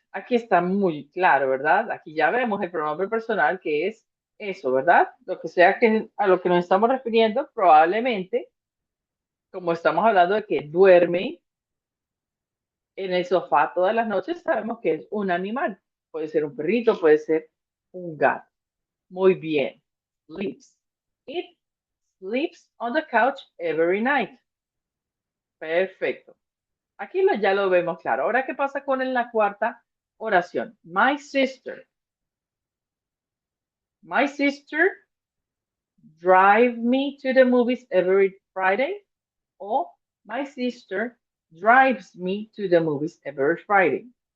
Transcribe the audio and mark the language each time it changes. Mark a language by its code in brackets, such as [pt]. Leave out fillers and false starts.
[es] Aquí está muy claro, ¿verdad? Aquí ya vemos el pronombre personal que es eso, ¿verdad? Lo que sea que a lo que nos estamos refiriendo, probablemente, como estamos hablando de que duerme en el sofá todas las noches, sabemos que es un animal. Puede ser un perrito, puede ser un gato. Muy bien. Sleeps. [en] It sleeps on the couch every night. [es] Perfecto. Aquí ya lo vemos claro. Ahora, ¿qué pasa con la cuarta oración? [en] My sister. My sister drive me to the movies every Friday. O my sister drives me to the movies every Friday.